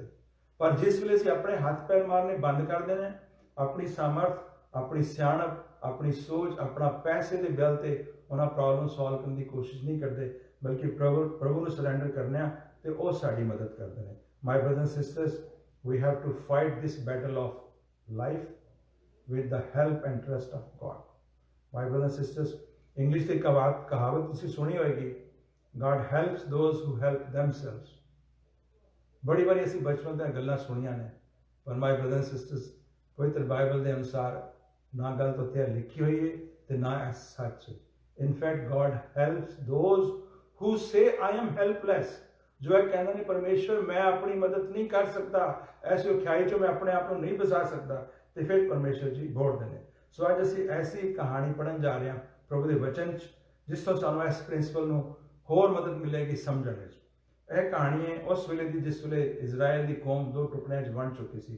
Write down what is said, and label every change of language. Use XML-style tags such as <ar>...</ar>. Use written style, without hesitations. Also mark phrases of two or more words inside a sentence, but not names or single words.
<pa>ਪਰ ਜਿਸ ਵੇਲੇ ਅਸੀਂ ਆਪਣੇ ਹੱਥ ਪੈਰ ਮਾਰਨੇ ਬੰਦ ਕਰ ਦੇਣੇ, ਆਪਣੀ ਸਾਮਰਥ, ਆਪਣੀ ਸਿਆਣਪ, ਆਪਣੀ ਸੋਚ, ਆਪਣਾ ਪੈਸੇ ਦੇ ਬਲ ਤੇ ਉਹਨਾਂ</pa> <en>problem solve</en> <pa>ਕਰਨ ਦੀ ਕੋਸ਼ਿਸ਼ ਨਹੀਂ ਕਰਦੇ, ਬਲਕਿ ਪ੍ਰਭੂ ਨੂੰ ਸਰੈਂਡਰ ਕਰਨੇ ਆ ਤੇ ਉਹ ਸਾਡੀ ਮਦਦ ਕਰਦੇ ਨੇ।</pa> <en>My brothers and sisters, we have to fight this battle of life with the help and trust of God. My brothers and sisters,</en> <pa>English ਦੀ ਕਹਾਵਤ ਤੁਸੀਂ ਸੁਣੀ ਹੋਏਗੀ,</pa> <en>God helps those who help themselves.</en> <pa>ਬੜੀ ਵਾਰੀ ਅਸੀਂ ਬਚਪਨ ਦੀਆਂ ਗੱਲਾਂ ਸੁਣੀਆਂ ਨੇ, ਪਰ</pa> <en>My brothers and sisters</en> <pa>ਪਵਿੱਤਰ ਬਾਈਬਲ ਦੇ ਅਨੁਸਾਰ ਨਾ ਗੱਲ ਤੋਂ ਤੇ ਲਿਖੀ ਹੋਈ ਹੈ ਤੇ ਨਾ ਇਹ ਸੱਚ।</pa> <en>in fact God helps those who say I am helpless,</en> <pa>ਜੋ ਇਹ ਕਹਿੰਦੇ ਨੇ ਪਰਮੇਸ਼ਵਰ ਮੈਂ ਆਪਣੀ ਮਦਦ ਨਹੀਂ ਕਰ ਸਕਦਾ, ਐਸੀ ਔਖਿਆਈ ਚੋਂ ਮੈਂ ਆਪਣੇ ਆਪ ਨੂੰ ਨਹੀਂ ਬਚਾ ਸਕਦਾ, ਤੇ ਫਿਰ ਪਰਮੇਸ਼ਵਰ ਜੀ ਬੋਲਦੇ ਨੇ। ਸੋ ਅੱਜ ਅਸੀਂ ਐਸੀ ਕਹਾਣੀ ਪੜ੍ਹਨ ਜਾ ਰਹੇ ਹਾਂ ਪ੍ਰਭੂ ਦੇ ਵਚਨ 'ਚ, ਜਿਸ ਤੋਂ ਸਾਨੂੰ ਇਸ ਪ੍ਰਿੰਸੀਪਲ ਨੂੰ ਹੋਰ ਮਦਦ ਮਿਲੇਗੀ ਸਮਝਣ ਵਿੱਚ। ਇਹ ਕਹਾਣੀ ਹੈ ਉਸ ਵੇਲੇ ਦੀ ਜਿਸ ਵੇਲੇ ਇਜ਼ਰਾਈਲ ਦੀ ਕੌਮ ਦੋ ਟੁਕੜਿਆਂ 'ਚ ਵੰਡ ਚੁੱਕੀ ਸੀ।</pa>